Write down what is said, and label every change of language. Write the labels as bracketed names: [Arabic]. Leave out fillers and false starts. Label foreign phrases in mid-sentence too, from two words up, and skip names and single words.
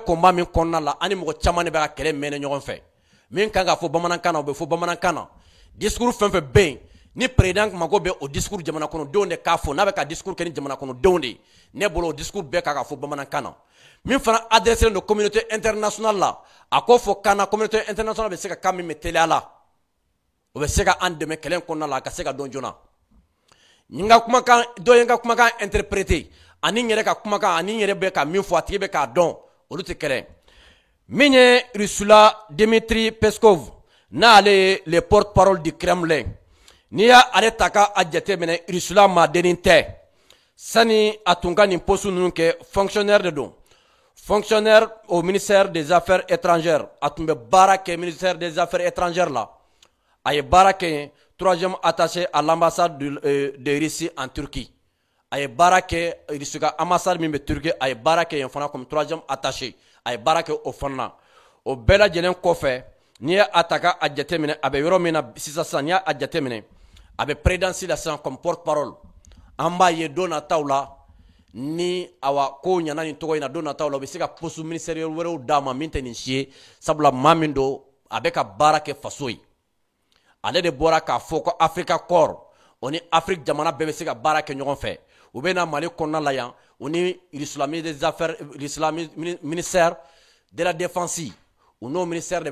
[Bambara] combat min kɔnɔna la an ni mɔgɔ caman de bɛ ka kɛlɛ mɛnɛ ɲɔgɔn fɛ min kan ka fɔ bamanankan na o bɛ fɔ bamanankan na discours fɛn fɛn bɛ yen ni président mago bɛ o discours jamana kɔnɔdenw de k'a fɔ n'a bɛ ka discours kɛ ni jamana kɔnɔdenw de ye ne bolo o discours bɛɛ kan ka fɔ bamanankan na min fana adressé don [French] communauté internationale [Bambara] la a ko fɔ kan na [French] communauté internationale [Bambara] bɛ se ka kan min mɛ teliya la o bɛ se ka an dɛmɛ kɛlɛ in kɔnɔna la a ka se ka dɔn joona n ka kumakan dɔ ye n ka kumakan interprété ani n yɛrɛ ka kumakan ani n yɛrɛ bɛ ka min fɔ a tigi bɛ k'a dɔn olu tɛ kɛlɛ min ye Rusula Dmitry Peskov n'ale ye [French] le porte-parole du Kremlin [Bambara] n'i y'ale ta k'a jateminɛ Rusula maadennin tɛ sani a tun ka nin poste ninnu kɛ fonctionnaire de don [French] fonctionnaire au ministère des affaires étrangères [Bambara] a tun bɛ baara kɛ [French] ministère des affaires étrangères [Bambara] la a ye baara kɛ yen [French] troisième attaché à l'ambassade de Russie en Turquie [Bambara] a ye baara kɛ Russie ka ambassade min bɛ Turquie a ye baara kɛ yen fana [French] comme troisième attaché [Bambara] a ye baara kɛ o fana na o bɛɛ lajɛlen kɔfɛ n'i ye a ta k'a jateminɛ a bɛ yɔrɔ min na sisan n'i y'a jateminɛ a bɛ présidence la sisan [French] comme porte-parole [Bambara] an b'a ye don nataw la ni awa ko ɲana nin tɔgɔ in na don nataw la u bɛ se ka [French] poste ministériel [Bambara] wɛrɛw d'a ma min tɛ nin si ye sabula maa min don a bɛ ka baara kɛ faso ye ale de bɔra k'a fɔ ko Africacor o ni Afrique jamana bɛɛ bɛ se ka baara kɛ ɲɔgɔn fɛ u bɛ na Mali kɔnɔna la yan u ni [French] des affaires ministère de la défense [Bambara] u n'o [French] ministère de